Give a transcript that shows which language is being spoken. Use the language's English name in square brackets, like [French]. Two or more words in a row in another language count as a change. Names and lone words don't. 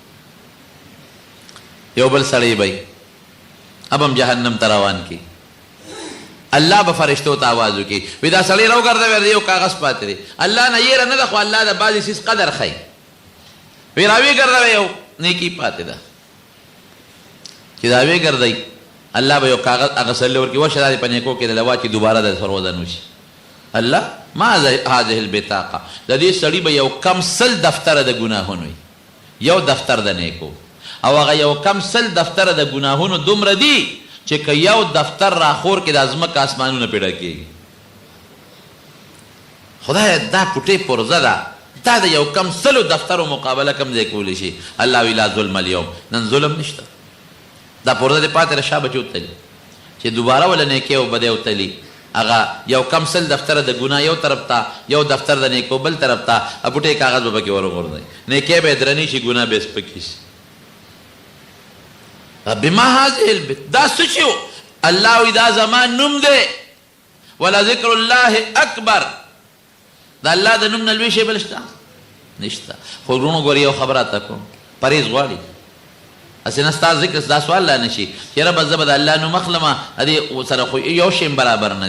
[Pashto] یو بل سړی بی اب هم جهنم ته روان کی الله به فرشتو ته آواز وکړي وی دا سړی راوګرځوی یو کاغذ پاتې دی الله نه یېره نه ده خو الله د بعضې څیز قدر ښیي وی راویې ګرځوی یو نیکي پاتې ده چې دا ویې ګرځئ الله به یو کاغذ هغه سړي ورکړي ورشه دا دې په نیکو کې دله واچي دوباره د سر وزن وشي. [Arabic] الله ما هذه البطاقه، [Pashto] د دې سړي به یو کم سل دفتره د ګناهونو وي، یو دفتر د نیکو، او هغه یو کم سل دفتره د ګناهونو دومره دي چې که یو دفتر راخور کې د ځمکه اسمانونه پیدا کېږي. خدای دا پټې پرزه ده، دا د یو کم سلو دفترو مقابله کم ځای کولی شي. الله وی [Arabic] لا ظلم اليوم، [Pashto] نن ظلم نشته. دا پرزه دې پاتې له شا بچي وتلي چې دوباره وله نیکۍ او بدۍ وتلي. هغه یو کم سل دفتره د ګناه یو طرف ته، یو دفتر د نیکو بل طرف ته، پټې کاغذ به پکې ورغورځوي، نیکۍ به یې درنې شي، ګناه به یې سپکې شي. [Arabic] بما هذه البت، [Pashto] دا څه شي و؟ الله وی دا زما نوم دی، [Arabic] ولا ذکر الله اکبر، [Pashto] د الله د نوم نه لوی شی بل شته نشته. خو وروڼو ګورې یو خبره ته کوم، پرهیز غواړي. هسې نه ستا ذکر دا سوال لا نه شي چې ربه زه به د الله نوم اخلمه، دې سره خو یو شی برابر نه دی.